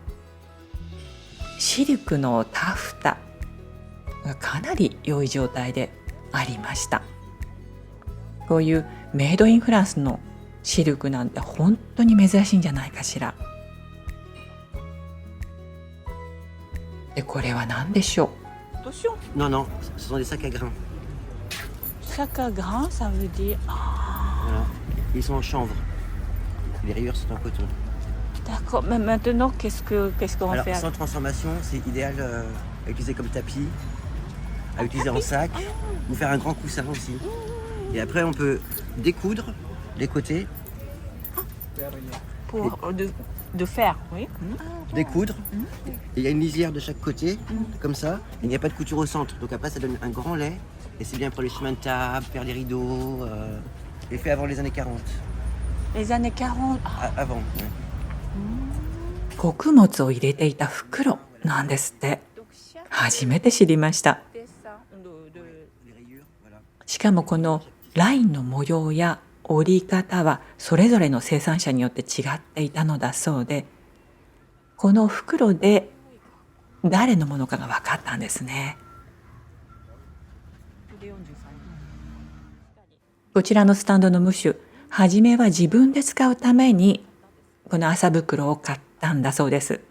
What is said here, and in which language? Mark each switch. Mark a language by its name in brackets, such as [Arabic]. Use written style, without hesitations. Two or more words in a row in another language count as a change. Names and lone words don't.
[Japanese] シルクのタフタがかなり良い状態でありました。こういうメイドインフランスのシルクなんて本当に珍しいんじゃないかしら。で、これは何でしょ [French] Attention, Non, non, ce sont des sacs à grains. sac à grains, ça veut dire. Ah, Voilà. Ils sont en chanvre. Les rayures sont en coton. d'accord, mais maintenant, qu'est-ce qu'on va Alors, faire? sans transformation, c'est idéal à utiliser comme tapis, à utiliser en sac, ou faire un grand coussin aussi. Et après, on peut découdre les côtés, Pour de faire, oui. découdre. Et il y a une lisière de chaque côté, comme ça. Et il n'y a pas de couture au centre. Donc après, ça donne un grand lait. Et c'est bien pour les chemins de table, faire les rideaux. Et fait avant les années 40. Les années 40. Ah, Avant. Ouais. う。 [Japanese] 穀物を入れていた袋なんですって。 [French] donc chaque [Japanese] 初めて知りました。 [French] dessin de Les rayures, voilà. [Japanese] しかもこのラインの模様や折り方はそれぞれの生産者によって違っていたのだそうで、この袋で誰のものかが分かったんですね。こちらのスタンドのムッシュ、初めは自分で使うためにこの麻袋を買ったんだそうです。